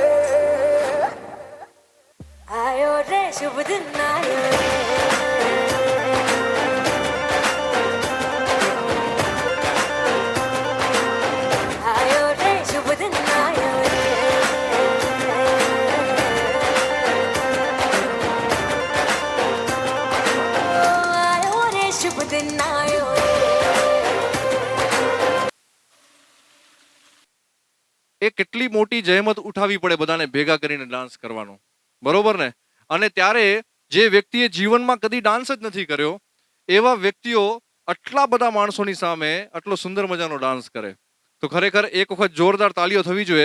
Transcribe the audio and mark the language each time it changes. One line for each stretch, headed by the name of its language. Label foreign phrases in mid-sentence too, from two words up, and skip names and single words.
Hindi: आयो रे शुभ दिन आयो रे आयो रे शुभ दिन आयो रे आयो रे शुभ दिन आयो रे
Gujarati: એ કેટલી મોટી જહેમત ઉઠાવવી પડે બધાને ભેગા કરીને ડાન્સ કરવાનો, બરોબર ને? અને ત્યારે જે વ્યક્તિએ જીવનમાં કદી ડાન્સ જ નથી કર્યો એવા વ્યક્તિઓ આટલા બધા માણસોની સામે આટલો સુંદર મજાનો ડાન્સ કરે તો ખરેખર એક વખત જોરદાર તાળીઓ થવી જોઈએ.